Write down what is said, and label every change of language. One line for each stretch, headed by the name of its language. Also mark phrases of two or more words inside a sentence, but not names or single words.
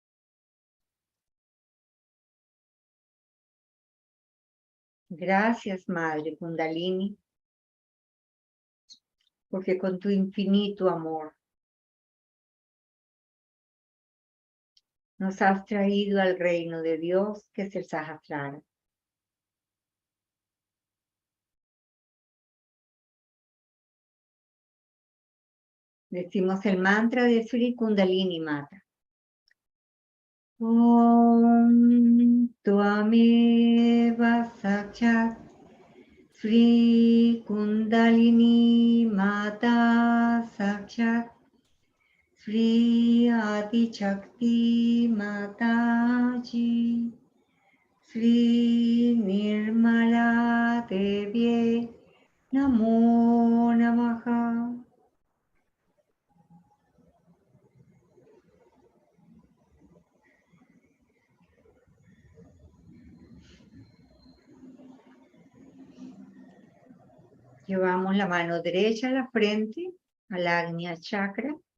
Spanish: Gracias, Madre Kundalini, porque con tu infinito amor nos has traído al reino de Dios, que es el Sahasrara. Decimos el mantra de Sri Kundalini Mata.
Sanskrit: ॐ त्वमेव साक्षात् श्री कुण्डलिनी माता साक्षात् श्री आदि शक्ति माताजी श्री निर्मला देवी नमो नमः.
Spanish: Llevamos la mano derecha a la frente, al Agnya Chakra.